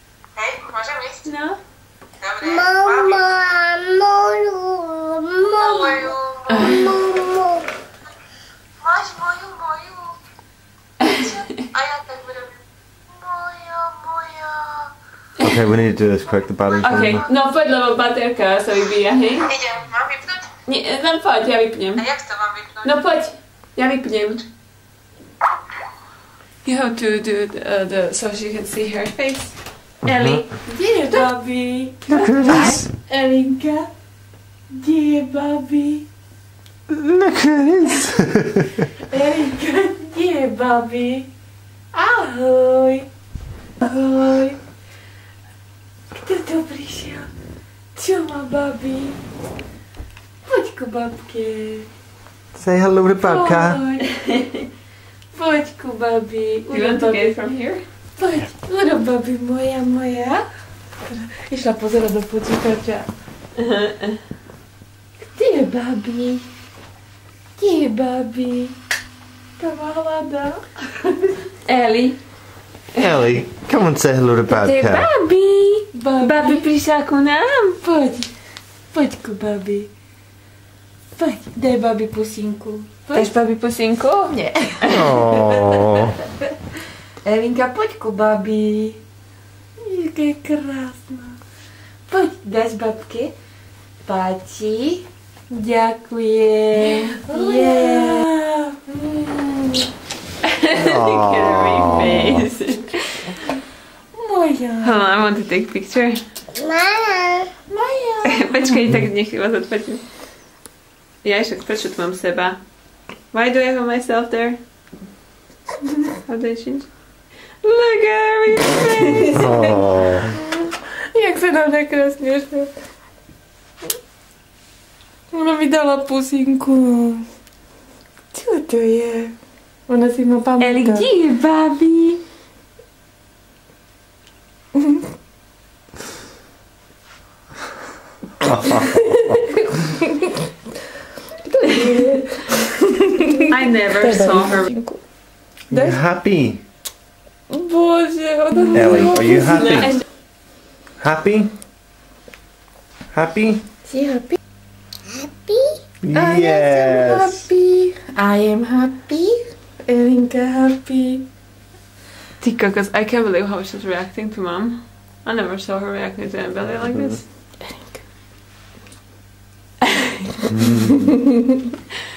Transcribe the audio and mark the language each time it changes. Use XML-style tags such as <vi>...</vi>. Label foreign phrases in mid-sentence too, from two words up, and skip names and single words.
<sk>Hej, môžem ísť? No. Dobre. Máš moju. A ja tak budem. Moja.</sk> <en>Okay, we need to do this quick. The battery's</en> <sk>Okej,</sk> <en>running.</en> <sk>no poď, lebo baterka sa vybíja, hej? Idem, mám vypnúť? Nie, len poď, ja vypnem. A jak to mám vypnúť? No poď, ja vypnem.</sk> <en>You have to do the so she can see her face.</en> <sk>Ellie, kde je babi?</sk> <en>Look at this.</en> <sk>Elinka, kde je babi?</sk> <en>Look at this.</en> <sk>Elinka, kde je babi? Ahoj. Ahoj. Kto to prišiel? Čo má babi? Poď ku babke.</sk> <en>Say hello to Babka.</en> <sk>Poď ku babi.</sk> <en>You want to get it from here?</en> <sk>Poď, urob babi moja. Išla pozerať do počítača. Kde je babi? Kde je babi? To ma hľadá. Ellie.</sk> <en>Ellie, come and say hello to</en> <sk>Kde je</sk> <en>Babka.</en> <sk>babi? Babi prišla ku nám. Poď ku babi. Poď, daj babi pusinku. Dáš babi pusinku? Nie.</sk> <en>Oh.</en> <sk>Elinka, poď ku babi. Jaká je krásna. Poď, dáš babke. Páči. Ďakujem.</sk> <en>Yeah. Look at her face.</en> <sk>Moja.</sk> <en>Hold on, I want to take a picture.</en> <sk>Moja. Počkaj, tak nech vás odfoťím. Ja však prečo tu mám seba?</sk> <en>Why do I have myself there? How do I change? Look at her face! Oh.</en> <sk>Jak sa nám nekrásne šlo. Ona mi dala pusinku. Čo to je? Ona si ma pamätá. Ellie, kde je babi?</sk> <en>I never saw her. You happy?</en> <sk>Bože, ona mi</sk> <en>Ellie,</en> <sk>dala</sk> <en>are you</en> <sk>pusinku.</sk> <en>happy? Happy? Happy?</en> <sk>Si happy?</sk> <en>Yes. Happy. I am happy. Elinka happy.</en> <sk>Ty kokos,</sk> <en>I can't believe how she's reacting to mom. I never saw her reacting to anybody like this.</en> <sk>Elinka.</sk>